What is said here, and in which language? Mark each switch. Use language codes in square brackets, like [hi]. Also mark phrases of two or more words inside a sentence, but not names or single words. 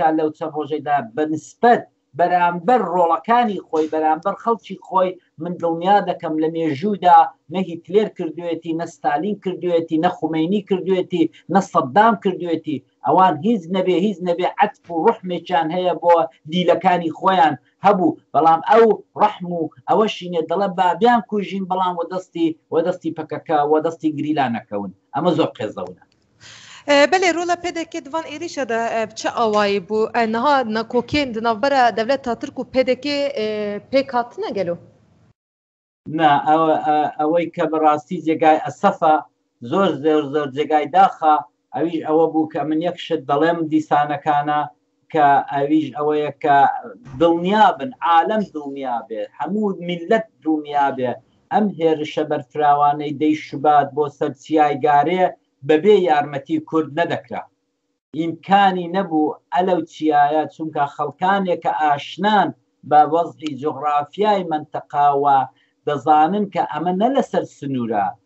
[ckb] لەو چەند ڕۆژەیدا بەنسبەت بەرامبەر ڕۆڵەکانی خۆی بەرامبەر خەڵکی خۆی من دڵنیا دەکەم لە مێژوودا نە هیتلێر کردوێتی نە ستالین کردوێتی نە خومینی کردوێتی نە سەدام کردوێتی ئەوان هیچ نەبێ عەتف و ڕحمێکیان هەیە بۆ دیلەکانی خۆیان هەبوو بەڵام ئەو ڕەحم و ئەوەشینێ دەڵە بابیان کوژین بەڵام وەدەستی پەکەکە وەدەستی گریلانەکەون ئەمە زۆر قێزەونە [ku] بەێ ڕۆلە پێدەکێت van ێریشە de çi awayî bû niha nekokên di navbera devleta Tirk û pêdekê pêk hatine gelo [ckb] نا ئەوەی کە بەڕاستی جێگای ئەسەفە زۆر جێگای داخە ئەویش ئەوە بوو کە من یەکشت دەڵێم دیسانەکانە کە ئەویش ئەوەیە کە دڵنیا بن عالەم دڵنیا بێ هەموو میلەت دڵنیا بێ ئەم هێرشە بەرفراوانەی دەی شوبات بۆ سەرچیای گارێ بەبێ یارمەتی کورد نەدەکرا ئیمکانی نەبوو ئەلەو چیایە چونکە خەڵکانێکە ئاشنان بە وەزعی جغرافیای منتەقاوە دەزانن کە ئەمە نە لەسەر سنوورە